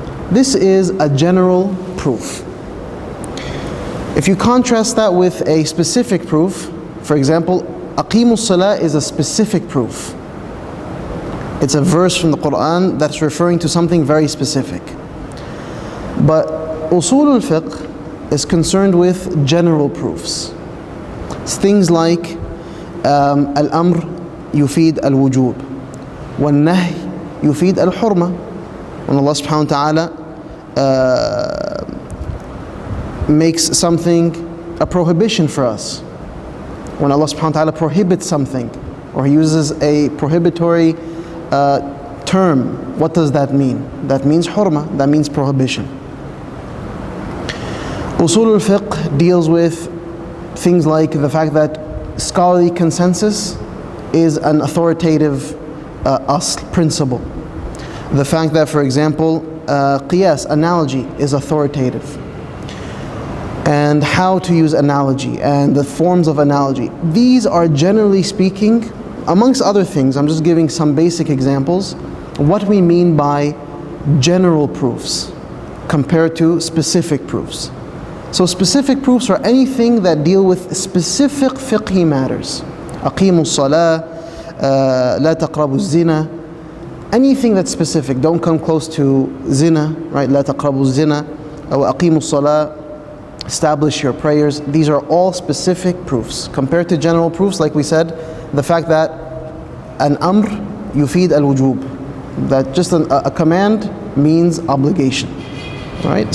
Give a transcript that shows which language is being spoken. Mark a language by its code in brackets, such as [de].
[en] This is a general proof. If you contrast that with a specific proof, for example, [ar] أقيموا الصلاة [en] is a specific proof. It's a verse from the Quran that's referring to something very specific. But usul al-fiqh is concerned with general proofs. It's things like [ar] الأمر يفيد الوجوب والنهي يفيد الحرمة. [en] When Allah subhanahu wa ta'ala makes something a prohibition for us, when Allah subhanahu wa ta'ala prohibits something, or He uses a prohibitory term, what does that mean? That means hurma, that means prohibition. Usul al-fiqh deals with things like the fact that scholarly consensus is an authoritative asl, principle. The fact that, for example, qiyas, analogy, is authoritative. And how to use analogy and the forms of analogy. These are, generally speaking, amongst other things, I'm just giving some basic examples, what we mean by general proofs compared to specific proofs. So specific proofs are anything that deal with specific fiqhi matters. [ar] أقيموا الصلاة, لا تقربوا الزنا. [en] Anything that's specific, don't come close to zina, right? [ar] لا تقربوا الزنا. أو أقيموا الصلاة, [en] establish your prayers. These are all specific proofs. Compared to general proofs, like we said, the fact that [ar] an amr yufid al-wujub, [en] that just a command means obligation. Right?